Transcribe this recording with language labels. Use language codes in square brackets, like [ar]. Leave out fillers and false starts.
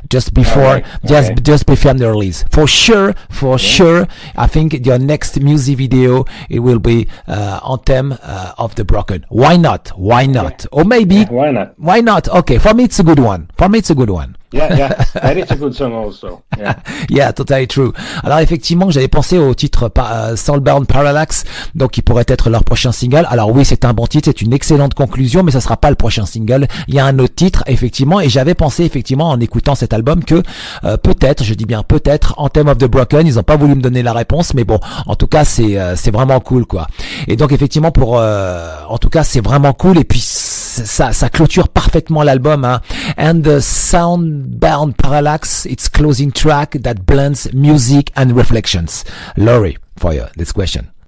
[en] Just before the release. For sure, I think your next music video, it will be Anthem of the Broken. Why not? Or maybe... Why not? Okay, for me it's a good one. Yeah, that is a good song also. Yeah, yeah, totally true. [fr] Alors effectivement, j'avais pensé au titre Soulbound Parallax, donc qui pourrait être leur prochain single. Alors oui, c'est un bon titre, c'est une excellente conclusion, mais ça sera pas le prochain single. Il y a un autre titre, effectivement, et j'avais pensé effectivement en écoutant cet album que peut-être, je dis bien peut-être, Anthem of the Broken, ils ont pas voulu me donner la réponse, mais bon, en tout cas c'est vraiment cool quoi. Et donc effectivement en tout cas c'est vraiment cool, et puis ça clôture parfaitement l'album, hein. [en] And the Soulbound Parallax, its closing track that blends music and reflections. Laurie, for you, this question.